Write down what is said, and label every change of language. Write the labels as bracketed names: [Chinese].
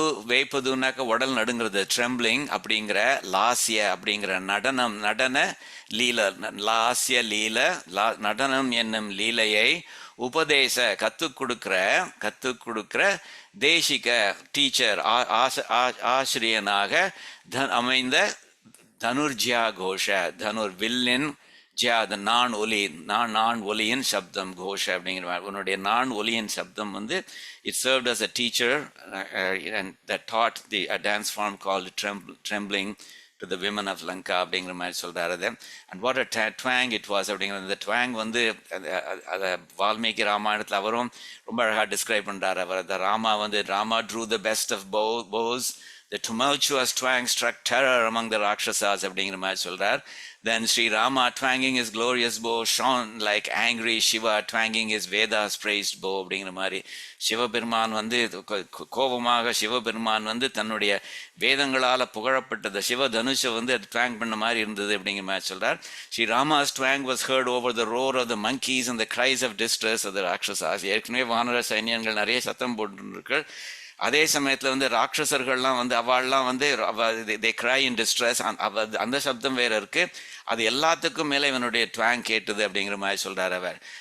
[Tamil] வேப்பதுனாக்க உடல் நடுங்கிறது, ட்ரெம்பிளிங் அப்படிங்கிற லாஸ்ய அப்படிங்கிற நடன லீல, லாஸ்ய லீல நடனம் என்னும் லீலையை உபதேச கற்றுக் கொடுக்கிற தேசிக டீச்சர் ஆசிரியனாக அமைந்த தனுர்ஜியா கோஷ, தனுர் வில்லின் ஜியா நான் ஒலியின் சப்தம் கோஷ அப்படிங்கிற உன்னுடைய நான் ஒலியின் சப்தம் வந்து [English] it served as a teacher and that taught a dance form called trembling to the women of Lanka [Tamil] அப்படிங்கிற மாதிரி சொல்றாரு அது. [English] And what a twang it was [Tamil] அப்படிங்கிற இந்த twang வந்து அதை வால்மீகி ராமாயணத்தில் அவரும் ரொம்ப அழகாக டிஸ்கிரைப் பண்றாரு. [English] அவர் the Rama வந்து Rama drew the best of bows, the tumultuous twang struck terror among the Rakshasas [Tamil] அப்படிங்கிற மாதிரி சொல்றார். [English] Then Sri Rama twanging his glorious bow shone like angry Shiva twanging his Vedas praised bow [Tamil] அப்படிங்கிற மாதிரி சிவபெருமான் வந்து கோபமாக சிவபெருமான் வந்து தன்னுடைய வேதங்களால் புகழப்பட்டது சிவ தனுஷை வந்து அது twang பண்ண மாதிரி இருந்தது அப்படிங்கிற மாதிரி சொல்றார். [English] Sri Rama's twang was heard over the roar of the monkeys and the cries of distress of the Rakshasas. [Tamil] ஏற்கனவே வானர சைன்யங்கள் நிறைய சத்தம் போட்டுருக்கு. அதே சமயத்தில் வந்து ராட்சசர்கள்லாம் வந்து அவள்லாம் வந்து [English] they cry in distress, [Tamil] அந்த சப்தம் வேற இருக்கு. அது எல்லாத்துக்கும் மேலே இவனுடைய ட்வாங் கேட்டுது அப்படிங்கிற மாதிரி சொல்றார் அவர்.